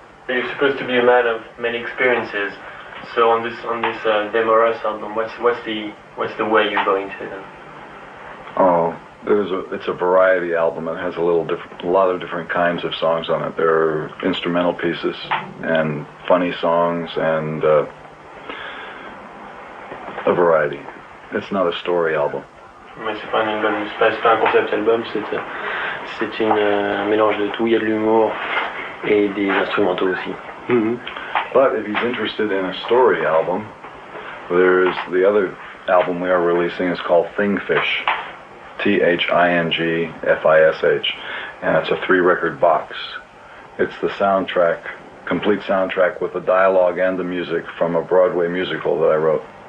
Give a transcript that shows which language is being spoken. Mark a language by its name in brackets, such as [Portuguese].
[English] You're supposed to be a man of many experiences. So on this Them or Us album, what's the way you're going to them? Oh, it's a variety album. It has a lot of different kinds of songs on it. There are instrumental pieces and funny songs and a variety. It's not a story album. [French] Mais c'est pas un concept album, c'est un mélange de tout. Il y a de l'humour et des instrumentaux aussi. Mm-hmm. [English] But if he's interested in a story album, there's the other album we are releasing is called Thingfish. Thingfish, and it's a 3-record box. It's the soundtrack, complete soundtrack with the dialogue and the music from a Broadway musical that I wrote.